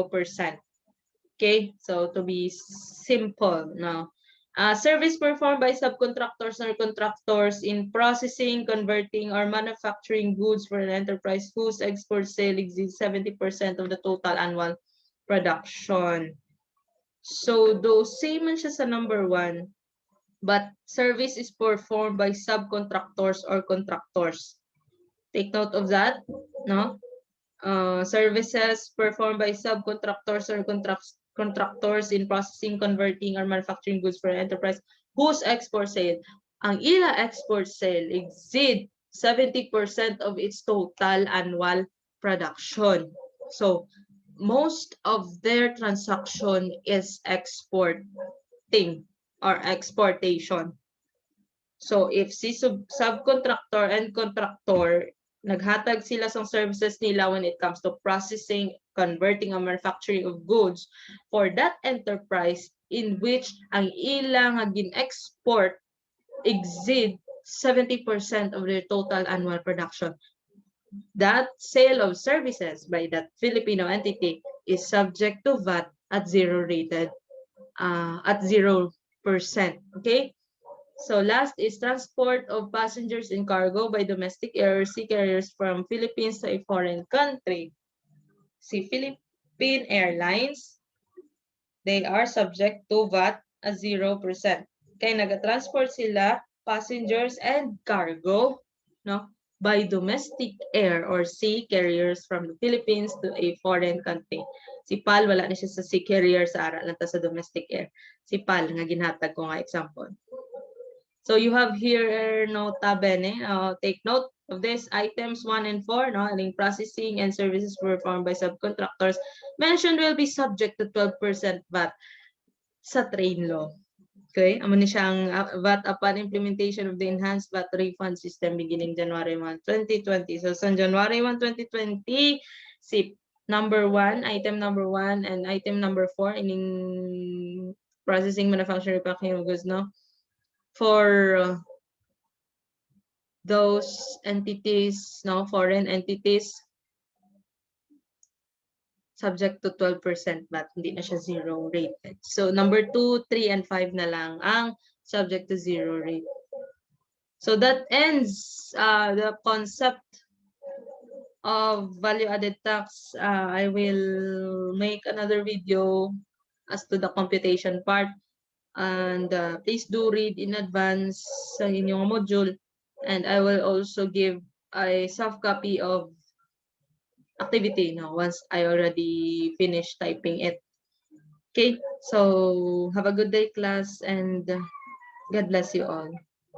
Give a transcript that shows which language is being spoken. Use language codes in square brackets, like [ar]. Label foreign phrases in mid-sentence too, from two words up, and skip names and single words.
[en] Okay, so to be simple now. Service performed by subcontractors or contractors in processing, converting, or manufacturing goods for an enterprise whose export sale exceeds 70% of the total annual production. So those same [hil] man siya sa [en] number 1, but service is performed by subcontractors or contractors. Take note of that, no? Services performed by subcontractors or contractors in processing, converting, or manufacturing goods for an enterprise whose export sale, [hil] ang ila [en] export sale exceed 70% of its total annual production. So most of their transaction is exporting or exportation. So if si subcontractor and contractor, [hil] naghatag sila sa [en] services nila when it comes to processing, converting, or manufacturing of goods for that enterprise in which [hil] ang ilang gin-export [en] exceed 70% of their total annual production. That sale of services by that Filipino entity is subject to VAT at 0 rated, at 0%. Okay? So last is transport of passengers and cargo by domestic air or sea carriers from Philippines to a foreign country. Si Philippine Airlines, they are subject to VAT at 0%. Kaya [hil] nag-transport sila [en] passengers and cargo, no, by domestic air or sea carriers from the Philippines to a foreign country. [hil] Si PAL, wala na siya sa [en] sea carrier [hil] sa ara lang ta sa [en] domestic air. [hil] Si PAL, nga ginhatag ko nga example. [en] So you have here nota bene. Take note of this items 1 and 4. No, aling processing and services performed by subcontractors mentioned will be subject to 12% VAT sa train law. Okay, [hil] amo ni siyang [en] VAT upon implementation of the enhanced VAT refund system beginning January 1, 2020. So sa January 1, 2020, si number 1, item number 1 and item number 4 ining processing, manufacturing, packing of goods, no? For those entities, no, foreign entities, subject to 12% VAT, [tl] hindi na siya [en] zero rated. So number 2, 3, and 5 [tl] na lang ang [en] subject to zero rate. So that ends the concept of value-added tax. I will make another video as to the computation part. And please do read in advance [hil] sa inyong [en] module. And I will also give a soft copy of activity now once I already finished typing it. Okay, so have a good day, class, and God bless you all.